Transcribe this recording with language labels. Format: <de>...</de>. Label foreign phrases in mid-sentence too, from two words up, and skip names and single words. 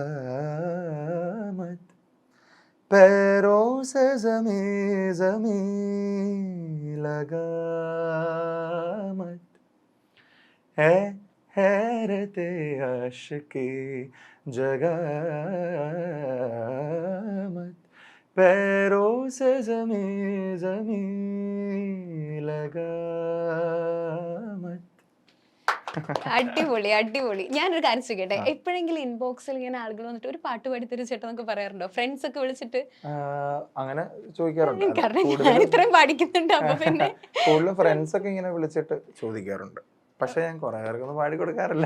<hi>मत, पैरों से ज़मीं लगा मत, है हैरते आशिकी जगा मत, पैरों से ज़मीं लगा मत.</hi> <ml>അടിപൊളി അടിപൊളി. ഞാനൊരു കാര്യം ചോദിക്കട്ടെ, എപ്പോഴെങ്കിലും ഇൻബോക്സിൽ ഇങ്ങനെ ആളുകൾ വന്നിട്ട് ഒരു പാട്ട് പാടി തരും ചേട്ടാ എന്നൊക്കെ പറയാറുണ്ടോ? ഫ്രണ്ട്സ് ഒക്കെ വിളിച്ചിട്ട്? അങ്ങനെ ചോദിക്കാറുണ്ട്. കാരണം ഞാൻ ഇത്രയും പാടിക്കുന്നുണ്ട്, അപ്പൊ പിന്നെ കൂടുതലും ഫ്രണ്ട്സ് ഒക്കെ ഇങ്ങനെ വിളിച്ചിട്ട് ചോദിക്കാറുണ്ട്. പക്ഷെ ഞാൻ കുറെ പേർക്കൊന്നും പാടി കൊടുക്കാറില്ല.</ml>